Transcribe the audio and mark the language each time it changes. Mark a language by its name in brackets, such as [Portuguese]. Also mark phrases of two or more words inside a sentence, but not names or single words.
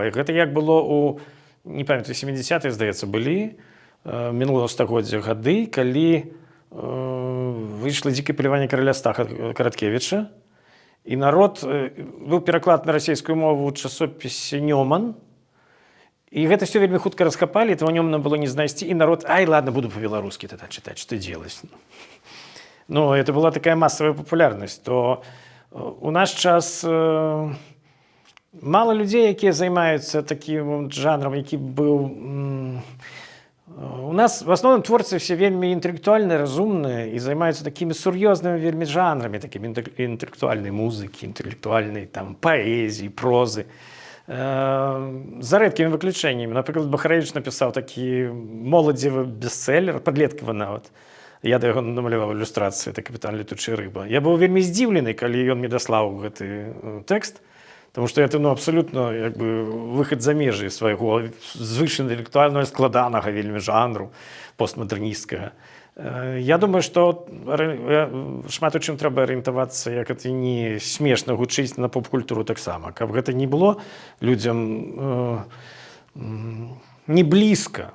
[Belarusian] Гэта як было у, не памятаю, 70-е, здаецца, былі мінулага стагоддзя гады, калі выйшла «Дзікае паляванне караля Стаха» Караткевіча, І народ, быў пераклад на расійскую мову ў часопісе «Нёман», і гэта все вельмі хутка раскапалі, этого Нёмана было не знайсці, і народ, [Russian] ай, ладно, буду по-беларускі тогда читать, что делать. Ну, это была такая массовая популярность, [Belarusian] то у наш час [Russian] мало людей, [Belarusian] якія займаюцца таким жанром, які быў... У нас [Russian] в основном [Belarusian] творцы все вельмі інтэлектуальныя, разумныя і займаюцца такімі сур'ёзнымі вельмі жанрамі, такімі інтэлектуальнай музыкі, інтэлектуальнай там паэзіі, прозы. За рэдкімі выключэннямі. Напрыклад, Бахарэвіч напісаў такі моладзевы бестселлер, падлеткавы нават. Я да яго намаляваў ілюстрацыі, это «Капітан летучая рыба». Я быў вельмі здзіўлены, калі ён мне даслаў гэты тэкст, [Russian] потому что это абсолютно [Belarusian] як бы выхад за межы свайго звышінтэлектуальнага складанага вельмі жанру постмадэрнісцкага. Я думаю, што шмат у чым трэба арыентавацца, як это не смешна гучыць, на поп-культуру таксама. Каб гэта не было людзям не блізка.